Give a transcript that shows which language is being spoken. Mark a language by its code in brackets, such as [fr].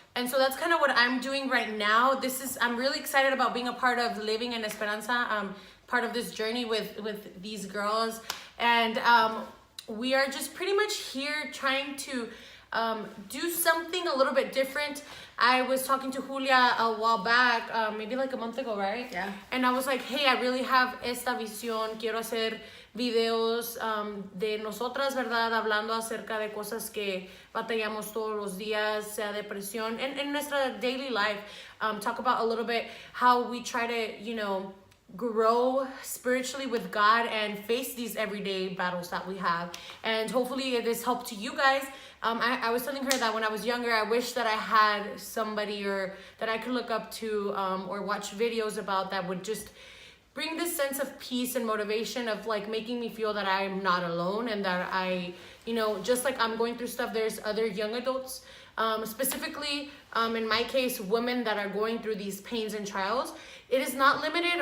[en] And so that's kind of what I'm doing right now. I'm really excited about being a part of living in Esperanza, part of this journey with these girls. And we are just pretty much here trying to do something a little bit different. I was talking to Julia a while back, maybe like a month ago, right? Yeah. And I was like, hey, I really have [es] esta visión. Quiero hacer videos de nosotras, ¿verdad? Hablando acerca de cosas que batallamos todos los días, sea depresión, en nuestra [en] daily life. Talk about a little bit how we try to, grow spiritually with God and face these everyday battles that we have. And hopefully it has helped to you guys. I was telling her that when I was younger, I wish that I had somebody or that I could look up to or watch videos about that would just bring this sense of peace and motivation of like making me feel that I'm not alone and that I, just like I'm going through stuff, there's other young adults, specifically in my case, women that are going through these pains and trials. It is not limited.